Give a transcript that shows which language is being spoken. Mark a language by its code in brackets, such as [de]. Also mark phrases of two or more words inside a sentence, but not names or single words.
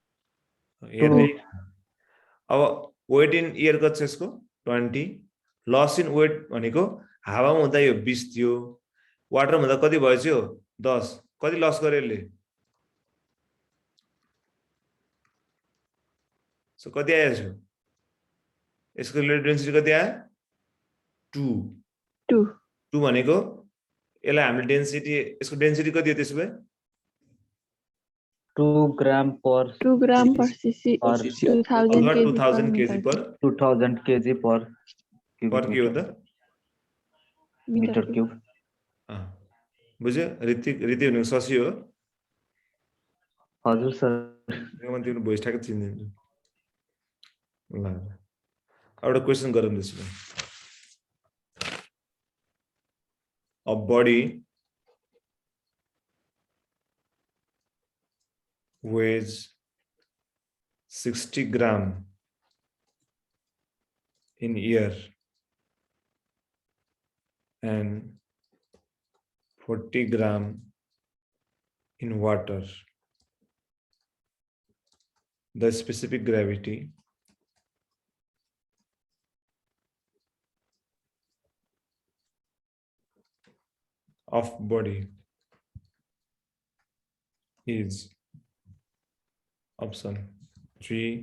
[ne] अब [en] weight in air [ne] कति छ यसको 20 [en] loss in weight [ne] भनेको हावामा हुँदा यो 20 थियो वाटरमा हुँदा कति भएछ यो 10 कति लस गर्यो यसले सो कति आयो यसको [en] relative density [ne] कति आयो 2 भनेको यसलाई हामीले डेन्सिटी यसको डेन्सिटी कति हो त्यसो भए [en] 2 gram per CC 2000 kg per [ne] के हो त [en] meter cube [ne] बुझ्यो रीति भनेको शशी हो हजुर सर तिम्रो भोइस ठ्याक्कै चिन्दिन्छु ल एउटा क्वेशन गरौँ त्यसो भए [en] a body weighs 60 gram in air and 40 gram in water, the specific gravity of body is option 3